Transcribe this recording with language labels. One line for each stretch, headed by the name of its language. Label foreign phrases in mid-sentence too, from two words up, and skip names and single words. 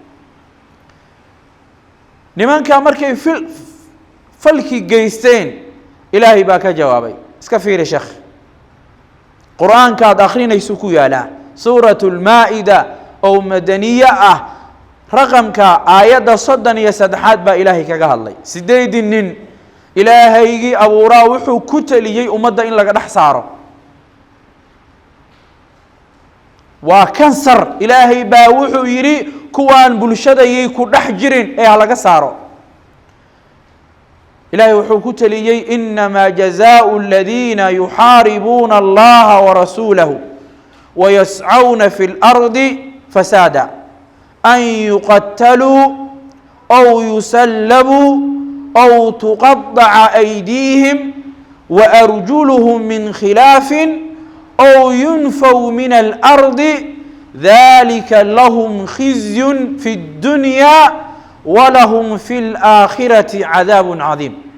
Somali: nimanka markay falki geysteen ilaahay baa ka jawaabay iska fiiri sheekh quraanka aad akhrinayso ku yaala suuratul maa'ida oo madaniya ah raqamka aayada 33 baa ilaahay kaga hadlay 8 nin ilaahaygi abuuraa wuxuu ku taliyay ummadda in laga dhax saaro waa kansar ilaahay baa wuxuu yiri kuwaan bulshadayay ku dhax jirin ee laga saaro ilaahay wuxuu ku taliyay
Arabic: إنما جزاء الذين يحاربون الله و ورسوله ويسعون في الأرض فسادا أن يقتلوا أو يصلبوا أو تقطع أيديهم وأرجلهم من خلاف أو ينفوا من الأرض ذلك لهم خزي في الدنيا ولهم في الآخرة عذاب عظيم